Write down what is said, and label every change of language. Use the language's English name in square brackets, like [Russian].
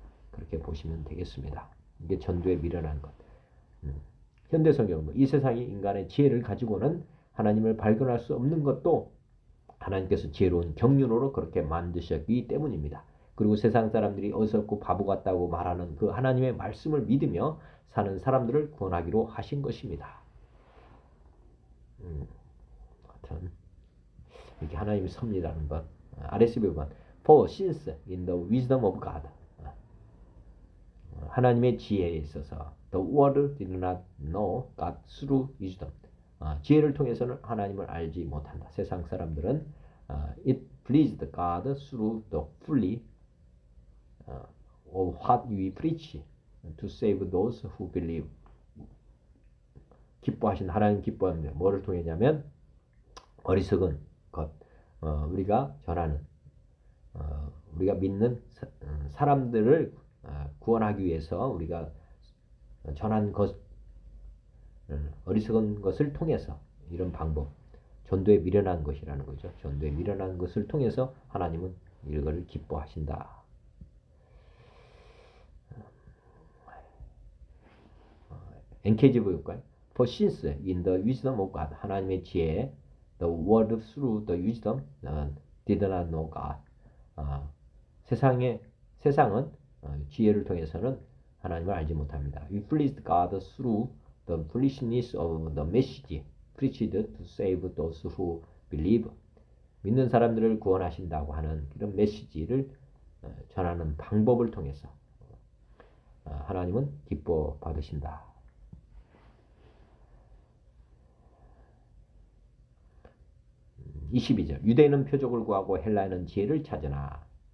[Korean] 그렇게 보시면 되겠습니다. 이게 전도에 미련한 것. 현대 성경은 이 세상이 인간의 지혜를 가지고는 하나님을 발견할 수 없는 것도 하나님께서 지혜로운 경륜으로 그렇게 만드셨기 때문입니다. 그리고 세상 사람들이 어설프고 바보 같다고 말하는 그 하나님의 말씀을 믿으며 사는 사람들을 구원하기로 하신 것입니다. 하여튼 이렇게 하나님이 섭리라는 것. 아래서 보면 [English] For since in the wisdom of God [Korean] 하나님의 지혜에 있어서 [English] the world did not know God through wisdom [Korean] 지혜를 통해서는 하나님을 알지 못한다. 세상 사람들은 [English] it pleased God through the folly of what we preach to save those who believe. [Korean] 기뻐하신 하나님 기뻐합니다. 뭐를 통했냐면 어리석은 것 우리가 전하는 우리가 믿는 사람들을 구원하기 위해서 우리가 전한 것 어리석은 것을 통해서 이런 방법 전도에 미련한 것이라는 거죠. 전도에 미련한 것을 통해서 하나님은 이걸 기뻐하신다. NKG 볼까요? [English] For since in the wisdom of God [Korean] 하나님의 지혜 [English] the world through the wisdom did not know God [Korean] 세상은 지혜를 통해서는 하나님을 알지 못합니다. [English] We pleased God through the foolishness of the message preached to save those who believe. [Korean] 믿는 사람들을 구원하신다고 하는 이런 메시지를 전하는 방법을 통해서 하나님은 기뻐 받으신다. 22절 유대인은 표적을 구하고 헬라인은 지혜를 찾으나